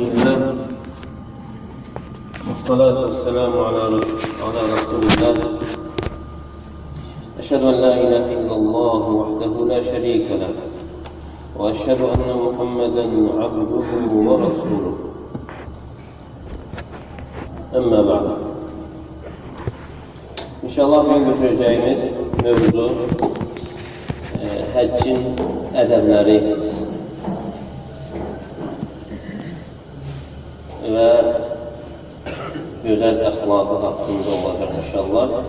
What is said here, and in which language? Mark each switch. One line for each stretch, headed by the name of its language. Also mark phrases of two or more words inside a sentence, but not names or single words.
Arabic: لله والصلاة والسلام على رسول الله أشهد أن لا إله إلا الله وحده لا شريك له وأشهد أن محمدا عبده ورسوله أما بعد
Azerbaijani: İnşallah bugün götüreceğimiz mövzu həccin ədəbləri və gözəl əxlaqı haqqında olacaq inşallah.